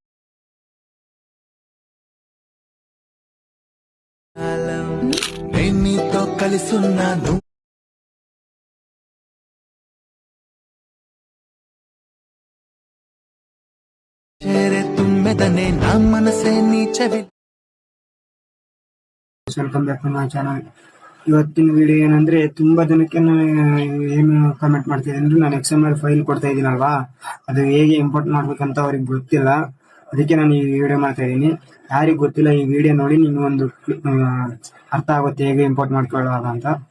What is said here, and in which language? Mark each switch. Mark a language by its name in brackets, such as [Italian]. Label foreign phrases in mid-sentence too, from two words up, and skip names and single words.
[Telugu] నేను నీతో కలిసున్నాను. చేరే తుమ్మెదనే నా మనసే నీ చెవి. [English] Welcome back to my channel. [Kannada] ಇವತ್ತಿನ ವಿಡಿಯೋ ಏನಂದ್ರೆ, ತುಂಬಾ ಜನಕ್ಕೆ ನಾನು ಏನು ಕಮೆಂಟ್ ಮಾಡ್ತಿದ್ದೆ ಅಂದ್ರೆ, ನಾನು [English] XML file [Kannada] ಕೊಡ್ತಾ ಇದ್ದೀನಲ್ವಾ, ಅದು ಹೇಗೆ ಇಂಪೋರ್ಟ್ ಮಾಡ್ಬೇಕಂತ ಅವ್ರಿಗೆ ಗೊತ್ತಿಲ್ಲ. ಅದಕ್ಕೆ ನಾನು ಈ ವಿಡಿಯೋ ಮಾಡ್ತಾ ಇದ್ದೀನಿ. ಯಾರಿಗೆ ಗೊತ್ತಿಲ್ಲ, ಈ ವಿಡಿಯೋ ನೋಡಿ ನಿಮ್ಗೆ ಒಂದು ಅರ್ಥ ಆಗುತ್ತೆ ಹೇಗೆ ಇಂಪೋರ್ಟ್ ಮಾಡ್ಕೊಳ್ಳೋದು ಅಂತ.